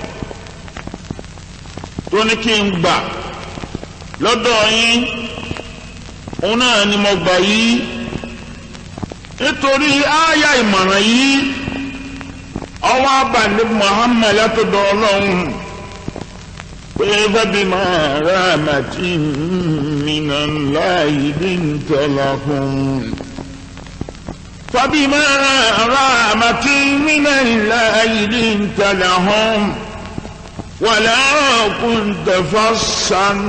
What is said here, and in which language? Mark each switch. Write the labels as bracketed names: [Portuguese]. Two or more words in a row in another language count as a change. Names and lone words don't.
[Yoruba] tó ní kí n gbà lọ́dọ̀ yín òun náà ni mo gbà yìí nítorí àyà ìmọ̀ràn yìí ọwọ́ abàlẹ̀ Muhammad látọ̀dọ̀ Ọlọ́run pé [Arabic] فبما رحمة من الله لنت لهم. فبما رحمة من الله لنت لهم ولا كنت فظا